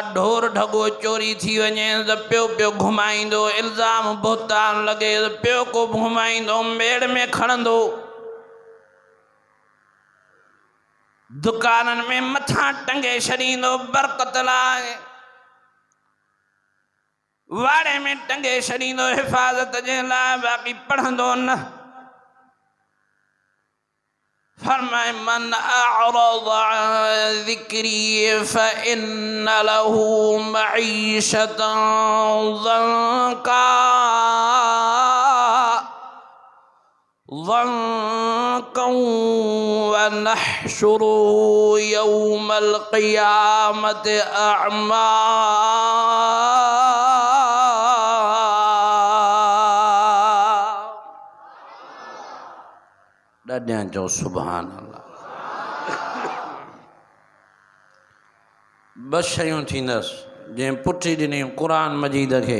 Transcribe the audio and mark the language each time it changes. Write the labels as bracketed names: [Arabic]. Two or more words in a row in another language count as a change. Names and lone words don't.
[Sindhi] ढोर ढगो चोरी थी वञे त पियो पियो घुमाईंदो, इल्ज़ाम बोहतान लॻे त पियो को घुमाईंदो, मेड़ में खणंदो, दुकाननि में मथां टंगे छॾींदो बरक़त लाइ, वाड़े में टंगे छॾींदो हिफ़ाज़त जे लाइ, बाक़ी पढ़ंदो न। [Arabic] फरमाए من أعرض عن ذكري فإن له معيشة ضنكا ونحشره يوم القيامة أعمى. [Sindhi] ॾाढियां चओ [Arabic] سبحان الله. [Sindhi] ॿ शयूं थींदसि जंहिं पुठी ॾिनी क़ुरान मजीद खे।